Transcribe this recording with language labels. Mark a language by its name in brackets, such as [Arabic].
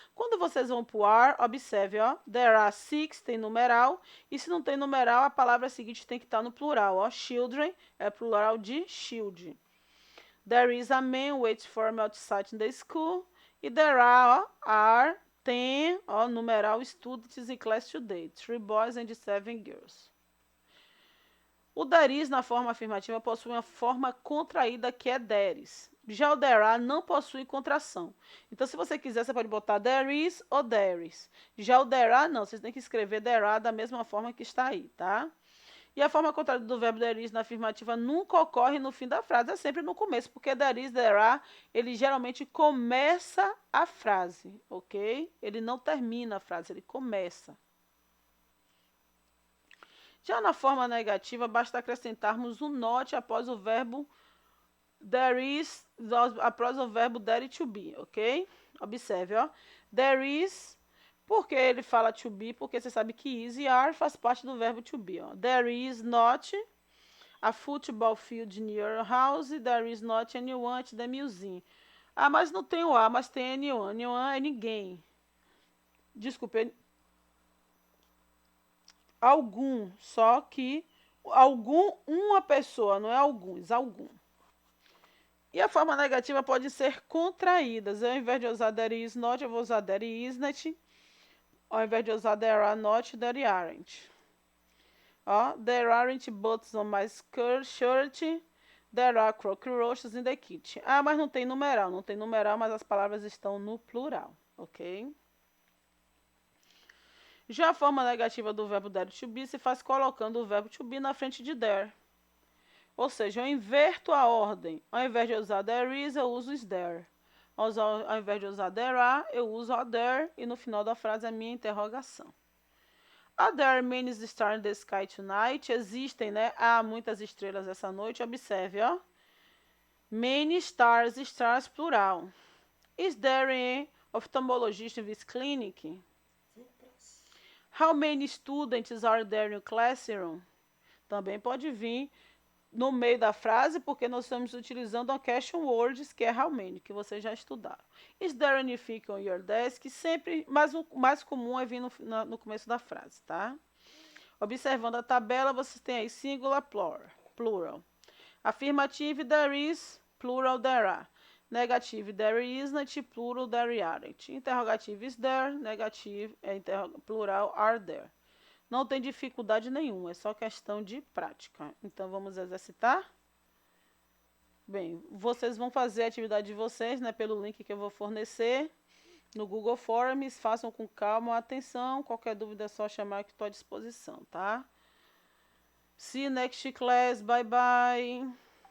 [Portuguese] Quando vocês vão para o are, observe, [English] There are 6, [Portuguese] tem numeral, e se não tem numeral, a palavra seguinte tem que estar no plural, Children é plural de shield. [English] There is a man waiting for me outside in the school, e there tem, numeral, students in class today, 3 boys and 7 girls. [Portuguese] O there is, na forma afirmativa, possui uma forma contraída que é deres. Já o there are não possui contração. Então, se você quiser, você pode botar there is ou there is. Já o there are, não. Vocês têm que escrever there are da mesma forma que está aí, tá? E a forma contrária do verbo there is na afirmativa nunca ocorre no fim da frase, é sempre no começo, porque there is, there are, ele geralmente começa a frase, ok? Ele não termina a frase, ele começa. Já na forma negativa, basta acrescentarmos um not após o verbo there is, após o verbo there to be, ok? Observe, ó. There is, porque ele fala to be, porque você sabe que is e are faz parte do verbo to be, ó. [English] There is not a football field near your house, there is not anyone at the museum. [Portuguese] Ah, mas não tem o a, mas tem anyone. Anyone é ninguém. Desculpe, algum, só que algum, uma pessoa, não é alguns, algum. E a forma negativa pode ser contraídas. Ao invés de usar there is not, eu vou usar there isn't. Ao invés de usar there are not, there aren't. [English] Ó, there aren't buttons on my shirt. There are cockroaches in the kitchen. [Portuguese] Ah, mas não tem numeral. Não tem numeral, mas as palavras estão no plural, ok? Já a forma negativa do verbo there to be se faz colocando o verbo to be na frente de there. Ou seja, eu inverto a ordem. Ao invés de usar there is, eu uso is there. Ao invés de usar there are, eu uso a there. E no final da frase, a minha interrogação. [English] Are there many stars in the sky tonight? [Portuguese] Existem, né? Há muitas estrelas essa noite. Observe, ó. Many stars, stars plural. [English] Is there an ophthalmologist in this clinic? How many students are there in your classroom? [Portuguese] Também pode vir no meio da frase, porque nós estamos utilizando a question words, que é how many, que vocês já estudaram. [English] Is there anything on your desk? [Portuguese] Sempre, mas o mais comum é vir no começo da frase, tá? Observando a tabela, você tem aí singular, plural. [English] Afirmative, there is, plural, there are. Negative, there isn't, plural, there aren't. Interrogative, is there, negative, plural, are there. [Portuguese] Não tem dificuldade nenhuma, é só questão de prática. Então, vamos exercitar? Bem, vocês vão fazer a atividade de vocês, né, pelo link que eu vou fornecer no Google Forms. Façam com calma, atenção. Qualquer dúvida é só chamar que estou à disposição, tá? [English] See you next class. Bye, bye.